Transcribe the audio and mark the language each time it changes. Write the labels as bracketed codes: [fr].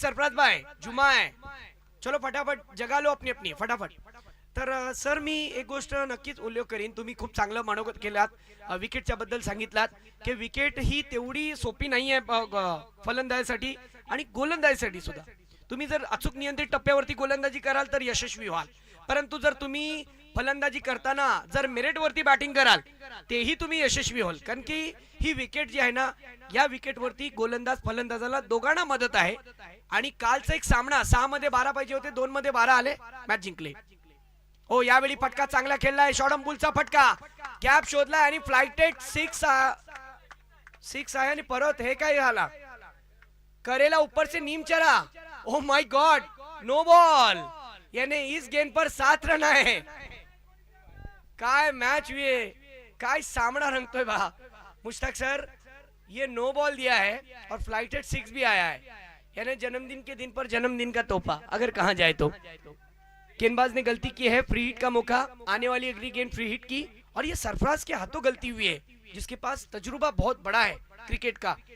[hi] सरफराज भाई, जुमा है, चलो फटाफट जगा लो अपनी अपनी फटाफट। [mr] तर सर मी एक गोष्ट नक्कीच उल्लेख करीन, तुम्ही खूप चांगलं मनोगत केलात, विकेटच्या बद्दल सांगितलात की विकेट ही तेवढी सोपी नाहीये फलंदाजासाठी आणि गोलंदाजीसाठी सुद्धा तुम्ही जर अचूक नियंत्रित टप्प्यावरती गोलंदाजी कराल तर यशस्वी व्हाल, परंतु जर तुम्ही फलंदाजी करताना जर मेरिटवरती बॅटिंग कराल तेही तुम्ही यशस्वी व्हाल, कारण की ही विकेट जी आहे ना, या विकेटवरती गोलंदाज फलंदाजाला दोघांना मदत आहे. आणि कालचा एक सामना 6 मध्ये 12 पाहिजे होते, 2 मध्ये 12 आले, मॅच जिंकले. हो, यावेळी फटका चांगला खेळलाय, शॉर्टम पुलचा फटका, कॅप शोधलाय आणि फ्लाइटेड 6 आहे आणि परत हे काय झाला, [hi] करेला ऊपर से नीम चढ़ा. [en] oh my god, [hi] no ball, यानी इस गेंद पर 7 रन आए. [mr] काय [hi] मैच हुए, [mr] काय सामना रंगतोय बा मुश्ताक सर. [hi] ये नो बॉल दिया है और फ्लाइटेड 6 भी आया है, यानी जन्मदिन के दिन पर जन्मदिन का तोहफा अगर कहा जाए तो. गेंदबाज ने गलती की है, फ्री हिट का मौका, आने वाली अगली गेंद फ्री हिट की, और ये सरफराज के हाथों गलती हुई है, जिसके पास तजुर्बा बहुत बड़ा है क्रिकेट का.